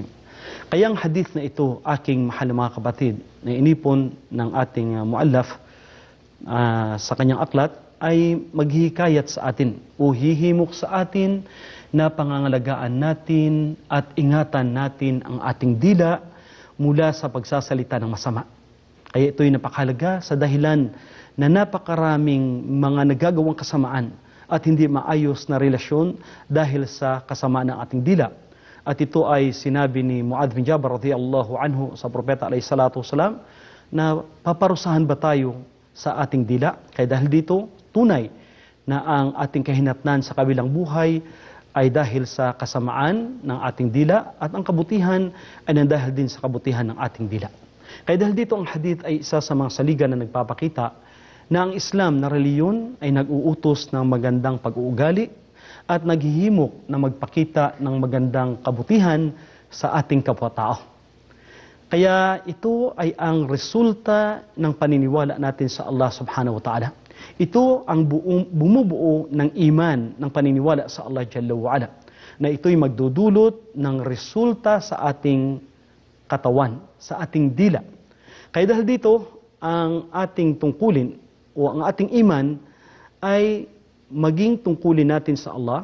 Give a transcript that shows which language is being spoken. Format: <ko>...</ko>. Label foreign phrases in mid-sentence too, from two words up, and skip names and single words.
<tl>Kaya ang hadith na ito, aking mahal na mga kapatid, na inipon ng ating muallaf sa kanyang aklat, ay maghihikayat sa atin o hihimok sa atin na pangangalagaan natin at ingatan natin ang ating dila mula sa pagsasalita ng masama. Kaya ito'y napakahalaga sa dahilan na napakaraming mga nagagawang kasamaan at hindi maayos na relasyon dahil sa kasamaan ng ating dila. At ito ay sinabi ni Muadh bin Jabal</tl> <ar>رضي الله عنه</ar> <tl>sa Propeta</tl> <ar>عليه الصلاة والسلام</ar> <tl>na paparusahan ba tayo sa ating dila? Kaya dahil dito, tunay na ang ating kahinatnan sa kabilang buhay ay dahil sa kasamaan ng ating dila at ang kabutihan ay nandahil din sa kabutihan ng ating dila. Kaya dahil dito ang hadith ay isa sa mga saligan na nagpapakita na ang Islam na reliyon ay nag-uutos ng magandang pag-uugali at naghihimok na magpakita ng magandang kabutihan sa ating kapwa-tao. Kaya ito ay ang resulta ng paniniwala natin sa Allah</tl> <ar>سبحانه وتعالى.</ar> <tl>Ito ang bumubuo ng iman ng paniniwala sa Allah</tl> <ar>جل وعلا,</ar> <tl>na ito'y magdudulot ng resulta sa ating katawan, sa ating dila. Kaya dahil dito, ang ating tungkulin o ang ating iman ay maging tungkulin natin sa Allah.</tl>